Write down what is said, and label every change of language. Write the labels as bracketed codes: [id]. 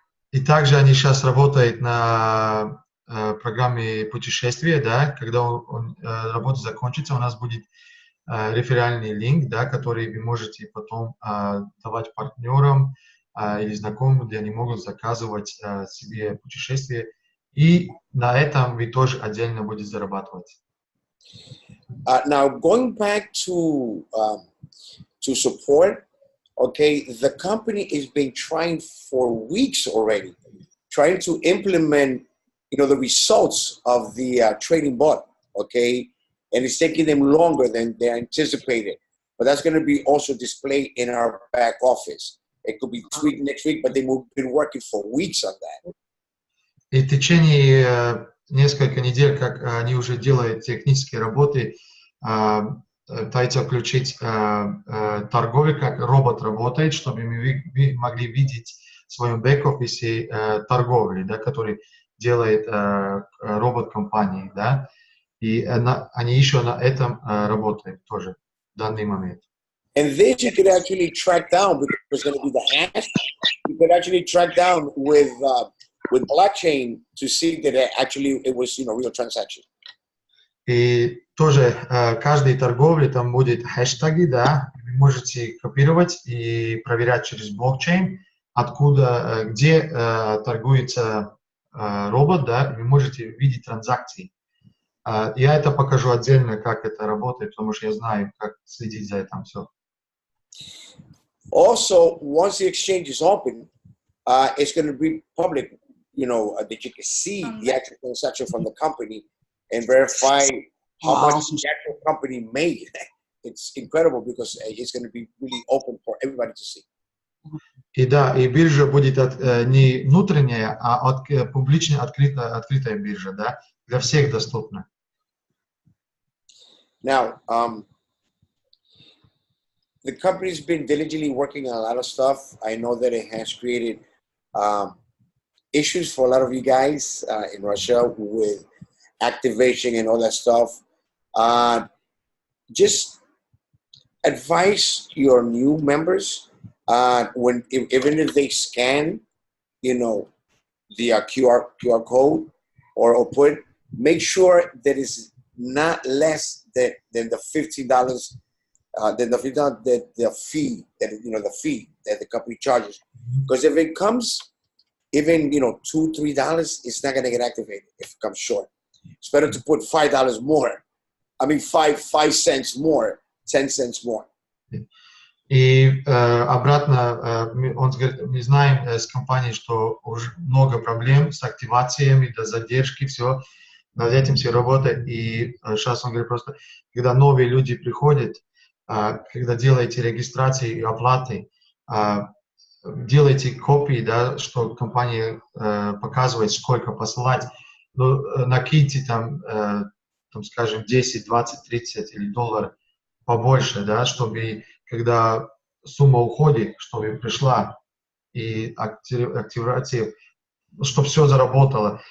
[ru] И также они сейчас работают на программе путешествия, да, когда работа закончится, у нас будет реферальный линк, да, который вы можете потом давать партнерам или знакомым, где они могут заказывать себе путешествие, и на этом вы тоже отдельно будете зарабатывать. [en] Now, going back to support, okay, the company has been trying for weeks already, trying to implement, the results of the trading bot, okay, and it's taking them longer than they anticipated. But that's going to be also displayed in our back office. It could be tweaked next week, but they've been working for weeks on that. [ru] И в течение несколько недель, как они уже делают технические работы, пытаются включить торговлю, как робот работает, чтобы мы могли видеть в своем бэк-офисе торговли, да, который делает робот компании, да, и они еще на этом работают тоже в данный момент. [en] And this you could actually track down because it's going to be the hash. You could actually track down with blockchain to see that it was real transaction. [ru] И тоже каждой торговле там будет хэштеги, да, вы можете копировать и проверять через блокчейн, откуда, где торгуется робот, да, вы можете видеть транзакции. Я это покажу отдельно, как это работает, потому что я знаю, как следить за этим все. [en] Also, once the exchange is open, it's going to be public. that you can see the actual transaction from the company and verify how much the actual company made. It's incredible because it's going to be really open for everybody to see. [ru] И да, и биржа будет не внутренняя, а публично открытая биржа, да, для всех доступна. [en] Now, the company's been diligently working on a lot of stuff. I know that it has created issues for a lot of you guys in Russia with activation and all that stuff. Just advise your new members even if they scan, the QR code or put, make sure that it's not less than the $15. The fee that the company charges, because if it comes even $2-3, it's not going to get activated if it comes short. It's better to put $5 more. I mean 5 cents more, 10 cents more. [ru] И обратно, он говорит, мы знаем с компанией, что уже много проблем с активациями, до задержки, все, над этим все работает. И сейчас он говорит просто, когда новые люди приходят, когда делаете регистрации и оплаты, делайте копии, да, что компания показывает, сколько посылать, но накиньте там, скажем, 10, 20, 30 или $1 побольше, да, чтобы когда сумма уходит, чтобы пришла и активация, чтобы все заработало.